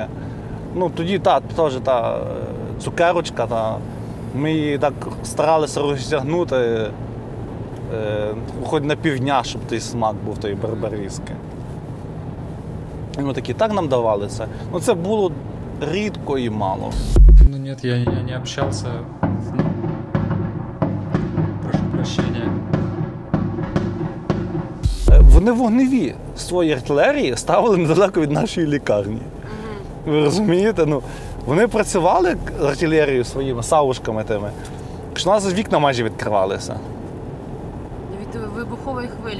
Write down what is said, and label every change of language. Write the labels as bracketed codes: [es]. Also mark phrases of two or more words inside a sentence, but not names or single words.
[uk] Тоді теж та цукерочка, ми її так старалися розтягнути хоч на півдня, щоб той смак був тої барбаріски. І ми такі, так нам давали це. Це було рідко і мало. [ru] Нет, я не общался. Прошу прощения. [uk] Вони вогневі свої артилерії ставили недалеко від нашої лікарні. Ви розумієте? Вони працювали з артилерією своїми савушками тими, що у нас вікна майже відкривалися. Від вибухової хвилі?